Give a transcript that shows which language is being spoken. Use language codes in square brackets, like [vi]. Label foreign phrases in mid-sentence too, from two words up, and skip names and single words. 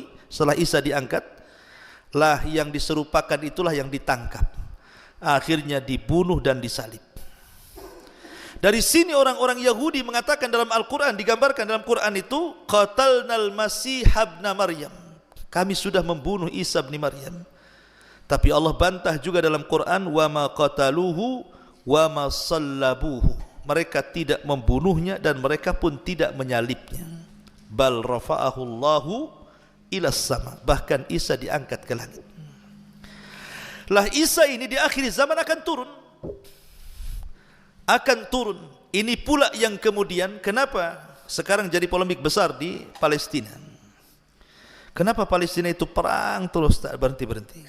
[id] Setelah Isa diangkat, lah yang diserupakan itulah yang ditangkap, akhirnya dibunuh dan disalib. Dari sini orang-orang Yahudi mengatakan dalam Al-Quran, digambarkan dalam Quran itu, [ar] قتلنا المسيح ابن مريم, [id] kami sudah membunuh Isa bin Maryam. Tapi Allah bantah juga dalam Quran, [ar] وما قتلوه وما صلبوه, [id] mereka tidak membunuhnya dan mereka pun tidak menyalibnya. [ar] بل رفعه الله إلى السماء, [id] bahkan Isa diangkat ke langit. Lah Isa ini di akhir zaman akan turun. Ini pula yang kemudian kenapa sekarang jadi polemik besar di Palestina. Kenapa Palestina itu perang terus tak berhenti-berhenti?